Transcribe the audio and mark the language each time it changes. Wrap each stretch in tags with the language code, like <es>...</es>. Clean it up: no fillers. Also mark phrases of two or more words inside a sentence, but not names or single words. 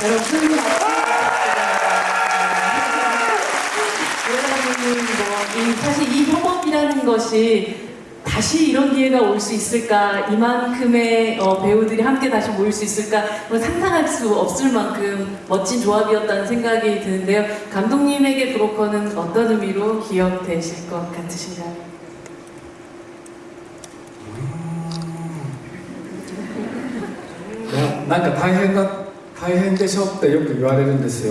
<ko>여러분 사실 이 협업이라는 것이 다시 이런 기회가 올 수 있을까, 이만큼의 배우들이 함께 다시 모일 수 있을까, 뭐 상상할 수 없을 만큼 멋진 조합이었다는 생각이 드는데요. 감독님에게 브로커는 어떤 의미로 기억되실 것 같으신가요?</ko> <ja>なんか大変でしょってよく言われるんですよ。</ja>